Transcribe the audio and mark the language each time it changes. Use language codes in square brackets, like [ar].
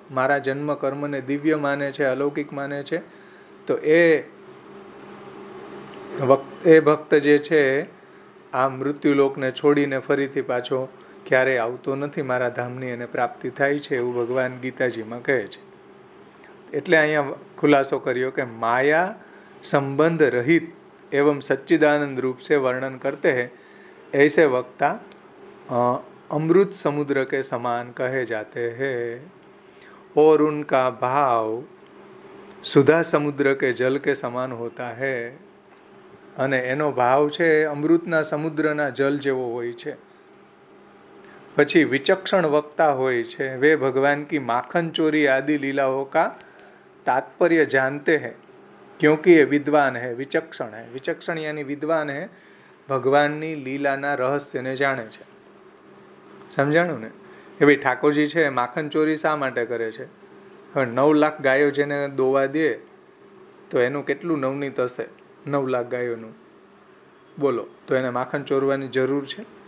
[gu] મારા જન્મ કર્મને દિવ્ય માને છે, અલૌકિક માને છે. તો એ ભક્ત જે છે આ મૃત્યુલોકને છોડીને ફરીથી પાછો ક્યારેય આવતો નથી, મારા ધામની એને પ્રાપ્તિ થાય છે એવું ભગવાન ગીતાજીમાં કહે છે. એટલે અહીંયા ખુલાસો કર્યો કે માયા સંબંધ રહિત [hi] एवं सच्चिदानंद रूप से वर्णन करते हैं ऐसे वक्ता अमृत समुद्र के समान कहे जाते हैं और उनका भाव सुधा समुद्र के जल के समान होता है. [gu] અને એનો ભાવ છે અમૃતના સમુદ્રના જલ જેવો હોય છે. પછી વિચક્ષણ વક્તા હોય છે [hi] वे भगवान की माखन चोरी आदि लीलाओं का तात्पर्य जानते हैं क्योंकि ये विद्वान है, विचक्षण है. विचक्षण यानी विद्वान है, [gu] ભગવાનની લીલાના રહસ્યને જાણે છે. સમજાણું ને? એ ભાઈ ઠાકોરજી છે માખણ ચોરી શા માટે કરે છે? હવે 9 લાખ ગાયો જેને દોવા દે તો એનું કેટલું નવનીત હશે? 9 લાખ ગાયોનું બોલો, તો એને માખણ ચોરવાની જરૂર છે?